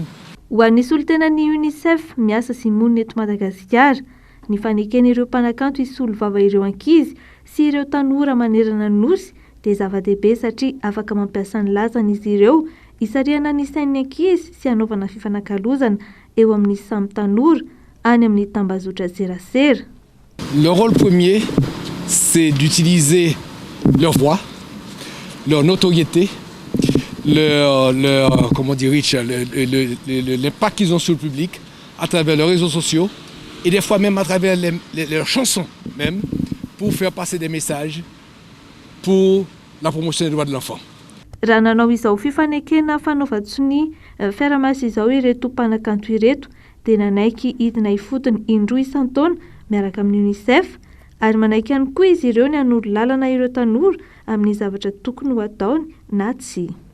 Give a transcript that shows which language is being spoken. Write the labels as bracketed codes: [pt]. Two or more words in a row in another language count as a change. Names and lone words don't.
[mg] Ho an'ny solontenan'ny UNICEF miasa sy monina eto Madagasikara ny faneken'ireo mpanakanto hisolo vava ireo ankizy sy ireo tanora manerana ny nosy dia zava-dehibe satria afaka mampiasa ny lazana izy ireo hisariana ny sain'ny ankizy sy hanaovana fifanakalozana eo amin'ny samy tanora any amin'ny tambazotra serasera. [fr] Le rôle premier, c'est d'utiliser leur voix, leur notoriété, l'impact qu'ils ont sur le public à travers leurs réseaux sociaux et des fois même à travers leurs chansons même pour faire passer des messages pour la promotion des droits de l'enfant. [mg] Raha nanao izao fifanekena fanaovan-tsony fiaramasy izao ireto mpanakanto ireto dia nanaiky hidina hifotony indroa isan-taona miaraka amin'ny UNICEF ary manaiky ihany koa izy ireo ny hanoro lalana ireo tanora amin'ny zavatra tokony ho ataony na tsy.